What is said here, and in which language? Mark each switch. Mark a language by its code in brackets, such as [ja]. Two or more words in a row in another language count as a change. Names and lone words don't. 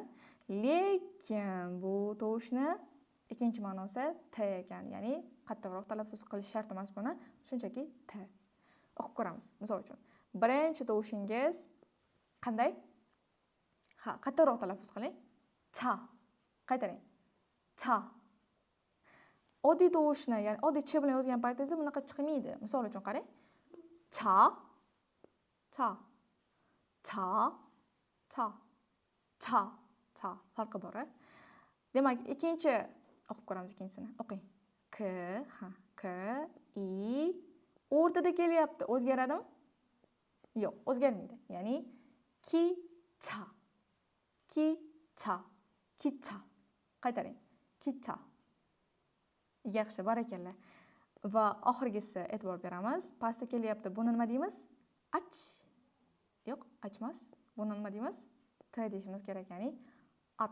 [uz] Lekin bu tovushni ikkinchi ma'nosi t ekan. Ya'ni qattiqroq talaffuz qilish shart emas buni. Shunchaki t. O'qib ko'ramiz. Misol uchun, birinchi tovushingiz qanday? Ha, qattiqroq talaffuz qiling. Cha. Qaytaring. Cha. Oddiy tovushni, ya'ni oddiy ch bilan yozgan paytingizda bunaqa chiqmaydi. Misol uchun qarang. Cha. Cha. Cha. Cha. Cha. Cha. Farqi bor. Demak, ikkinchi o'qib ko'ramiz ikkinchisini. O'qing. K, ha, k, i o'rtada kelyapti. O'zgaradimi? Yo'q, o'zgarmaydi. Ya'ni ki, cha. Ki, cha. Kicha. Qaytaring. Kicha. Yaxshi, barakalla. Va oxirgisi e'tibor beramiz. Pastda kelyapti. Buni nima deymiz? Ach. Yo'q, achmas. Buni nima deymiz? T deyishimiz kerak, ya'ni at.